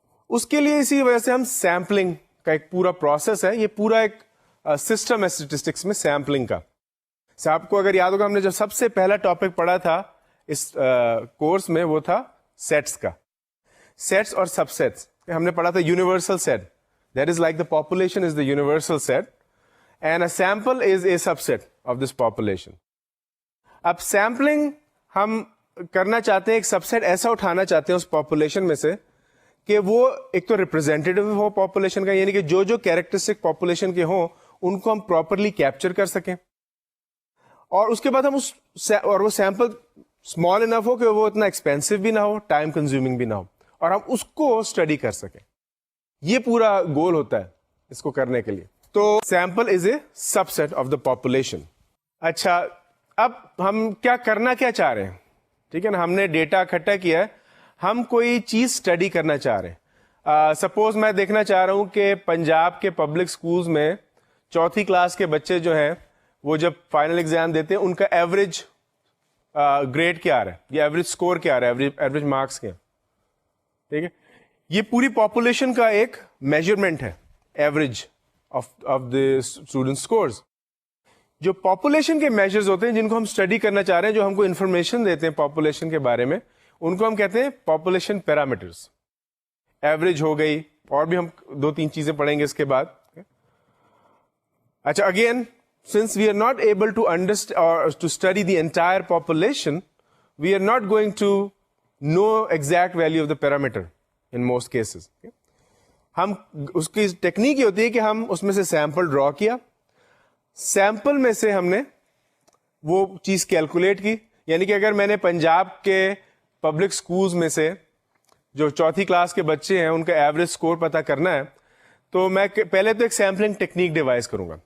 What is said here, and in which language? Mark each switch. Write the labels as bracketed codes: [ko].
[ur] اس کے لیے اسی وجہ سے ہم سیمپلنگ کا ایک پورا پروسیس ہے, یہ پورا ایک سسٹم ہے اسٹیٹسٹکس میں سیمپلنگ کا. آپ کو اگر یاد ہوگا, ہم نے جب سب سے پہلا ٹاپک پڑھا تھا اس کورس میں, وہ تھا سیٹس کا. سیٹس اور سب سیٹس ہم نے پڑھا تھا. [en] Universal set, that is like the population is the universal set, and a sample is a subset of this population. [ur] اب سیمپلنگ ہم کرنا چاہتے ہیں, ایک سب سیٹ ایسا اٹھانا چاہتے ہیں اس پاپولیشن میں سے کہ وہ ایک تو ریپرزینٹیو ہو پاپولیشن کا, یعنی کہ جو جو کیریکٹرسٹک پاپولیشن کے ہوں ان کو ہم پراپرلی کیپچر کر سکیں, اور اس کے بعد ہم اور وہ سیمپل اسمال انف ہو کہ وہ اتنا ایکسپینسو بھی نہ ہو, ٹائم کنزیومنگ بھی نہ ہو, اور ہم اس کو اسٹڈی کر سکیں. یہ پورا گول ہوتا ہے اس کو کرنے کے لیے. تو [en] Sample is a subset of the population. [ur] اچھا, اب ہم کرنا کیا چاہ رہے ہیں, ٹھیک ہے نا, ہم نے ڈیٹا اکٹھا کیا ہے, ہم کوئی چیز اسٹڈی کرنا چاہ رہے ہیں. سپوز میں دیکھنا چاہ رہا ہوں کہ پنجاب کے پبلک سکولز میں 4تھی کلاس کے بچے جو ہیں وہ جب فائنل ایگزام دیتے ہیں ان کا ایوریج گریڈ کیا آ رہا ہے, یا ایوریج اسکور کیا آ رہا ہے, ایوریج مارکس کیا, ٹھیک ہے. یہ پوری پاپولیشن کا ایک میجرمنٹ ہے, [en] Average of the student scores. [ur] جو پاپولیشن کے میجرز ہوتے ہیں جن کو ہم اسٹڈی کرنا چاہ رہے ہیں, جو ہم کو انفارمیشن دیتے ہیں پاپولیشن کے بارے میں, ان کو ہم کہتے ہیں پاپولیشن پیرامیٹرز. ایوریج ہو گئی, اور بھی ہم 2-3 چیزیں پڑھیں گے اس کے بعد. اچھا, [en] Again since we are not able to understand or to study the entire population, we are not going to know exact value of the parameter in most cases. [ur] ہم اس کی ٹیکنیک یہ ہوتی ہے کہ ہم اس میں سے سیمپل ڈرا کیا, سیمپل میں سے ہم نے وہ چیز کیلکولیٹ کی. یعنی کہ اگر میں نے پنجاب کے پبلک سکولز میں سے جو 4تھی کلاس کے بچے ہیں ان کا ایوریج اسکور پتا کرنا ہے, تو میں پہلے تو ایک سیمپلنگ ٹیکنیک ڈیوائز کروں گا.